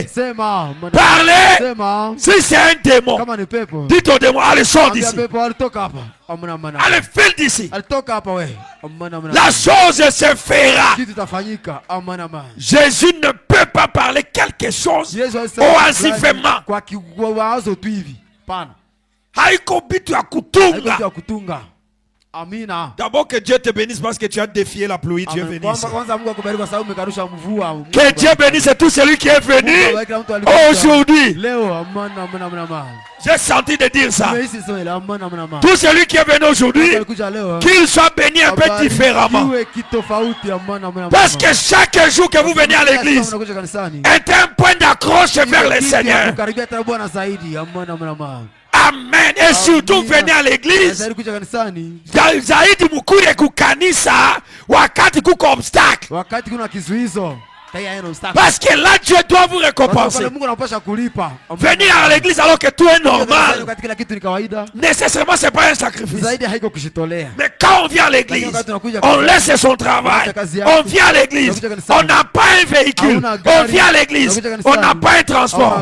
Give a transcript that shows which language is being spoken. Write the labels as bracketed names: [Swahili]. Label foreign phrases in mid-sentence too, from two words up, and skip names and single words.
[French] Parlez. Si c'est un démon, dites au démon, allez, sors d'ici. Allez, file d'ici. La chose se fera. Jésus ne peut pas parler quelque chose oasivement. [Swahili] Haiko bitu ya kutunga. Amina. [French] D'abord que Dieu te bénisse parce que tu as défié la pluie. Dieu bénisse. Que Dieu bénisse tout celui qui est venu aujourd'hui. J'ai senti de dire ça. Tout celui qui est venu aujourd'hui, qu'il soit béni un peu différemment. Parce que chaque jour que vous venez à l'église est un point d'accroche vers le Seigneur. Amen. Et surtout venez à l'église. [Swahili] Zaidi mukure kukanisa wakati kuko obstacle. [French] Parce que là Dieu doit vous récompenser. Venir à l'église alors que tout est normal, nécessairement c'est pas un sacrifice. Mais quand on vient à l'église, on laisse son travail. On vient à l'église, on n'a pas un véhicule. On vient à l'église, on n'a pas un transport.